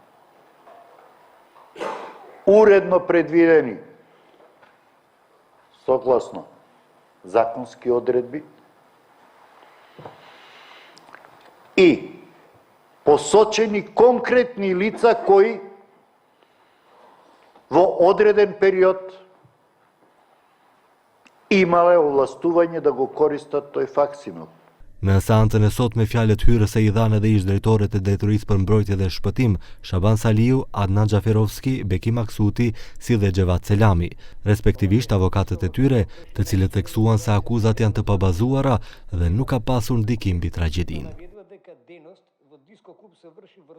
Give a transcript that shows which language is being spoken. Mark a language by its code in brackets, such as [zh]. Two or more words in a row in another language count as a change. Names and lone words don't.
[mk] уредно предвидени согласно законски одредби и посочени конкретни лица кои во одреден период имале овластување да го користат тој факсимил. [sq] Në seancën e sotme fjalët hyrëse i dhanë edhe ish-drejtorët e Drejtorisë për Mbrojtje dhe Shpëtim, Shaban Saliu, Adnan Xhaferovski, Beki Maksuti, si dhe Xhevat Selami, respektivisht avokatët e tyre, të cilët theksuan se akuzat janë të pabazuara dhe nuk ka pasur ndikim mbi tragjedinë.